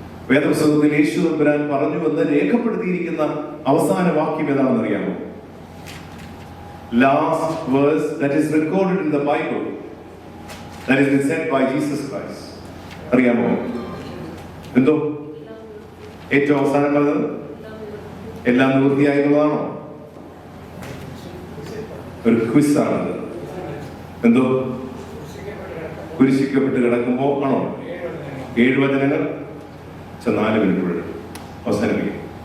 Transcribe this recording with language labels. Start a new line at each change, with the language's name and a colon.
Malayalam: വേദപുസ്തകത്തിൽ യേശു തമ്പുരാൻ പറഞ്ഞുവെന്ന് രേഖപ്പെടുത്തിയിരിക്കുന്ന അവസാന വാക്യം ഏതാണെന്ന് അറിയാമോ?
English: Last verse that is recorded in the Bible, that is said by Jesus Christ.
Malayalam: അറിയാമോ? എന്തോ ഏറ്റവും അവസാനം പറഞ്ഞത് എല്ലാം നിവൃത്തിയായിരുന്നതാണോ? ഒരു ക്വിസാണത്. എന്തോ കുരിശിക്കപ്പെട്ട് കിടക്കുമ്പോ ആണോ? 7 വചനങ്ങൾ 4 മിനിറ്റ് അവസാനിപ്പിക്കും.